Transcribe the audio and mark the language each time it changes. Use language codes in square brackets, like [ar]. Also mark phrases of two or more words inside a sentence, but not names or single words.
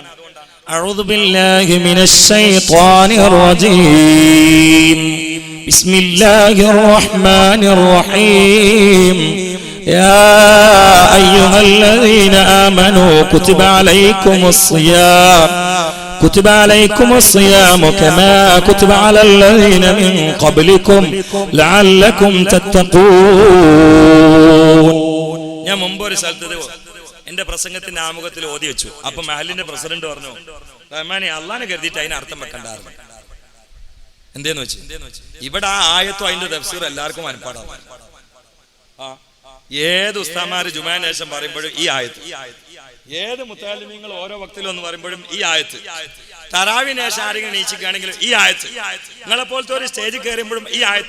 [ar] أعوذ بالله من الشيطان الرجيم. بسم الله الرحمن الرحيم. يا أيها الذين آمنوا كتب عليكم الصيام كتب عليكم الصيام كما كتب على الذين من قبلكم لعلكم تتقون. [ml] ഞാൻ മുമ്പ് ഒരു സ്ഥലത്ത് എന്റെ പ്രസംഗത്തിന്റെ ആമുഖത്തിൽ ഓതി വെച്ചു. അപ്പൊ മഹലിന്റെ പ്രസിഡന്റ് പറഞ്ഞു, റഹ്മാനെ അള്ളാനെ കരുതിയിട്ട് അതിന് അർത്ഥം വെക്കണ്ടായിരുന്നു. എന്തേന്ന് വെച്ച് ഇവിടെ ആ ആയത്തും അതിന്റെ തഫ്സീർ എല്ലാവർക്കും മനപ്പാടാവും. ഏത് ഉസ്താമാര് ജുമാന് ശേഷം പറയുമ്പോഴും ഈ ആയത്ത്, ഏത് മുത്താലിമീങ്ങൾ ഓരോ വക്തിലും എന്ന് പറയുമ്പോഴും ഈ ആയത്ത്, തറാവിന് ശേഷം ആരെങ്കിലും നീച്ചിക്കുകയാണെങ്കിലും ഈ ആയത്ത്, നിങ്ങളെ പോലത്തെ ഒരു സ്റ്റേജിൽ കയറുമ്പോഴും ഈ ആയത്ത്.